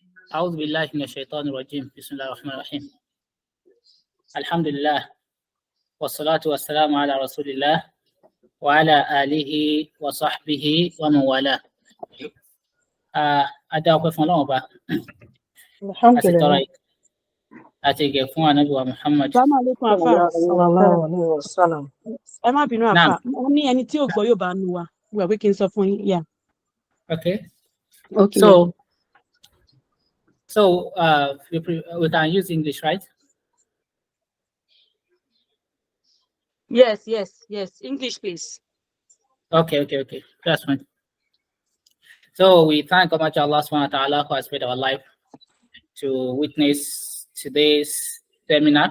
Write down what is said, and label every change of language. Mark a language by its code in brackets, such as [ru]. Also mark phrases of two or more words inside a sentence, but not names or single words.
[ar] أعوذ بالله من الشيطان الرجيم بسم الله الرحمن الرحيم الحمد لله والصلاة والسلام على رسول الله وعلى آله وصحبه ومن والاه. [yo] Adá ọpẹ́ fún Ọlọ́run Ọba àti tọrọ àti ìgẹ̀ fún Ànábì wa Muhammad. [ar] Assalamu alaikum àfà. Sallallahu alaihi wasallam. [yo] Ẹ má bínú àfà. Mo ní ẹni tí ò gbọ́ yóò bá nu wa. Wíwà pé kí n sọ fún yín. [en] Yeah. Okay. Okay. So we can use English, right? Yes. English, please. Okay. That's fine. So we thank Allah [ar] subhanahu wa ta'ala [en] who has made our life to witness today's seminar.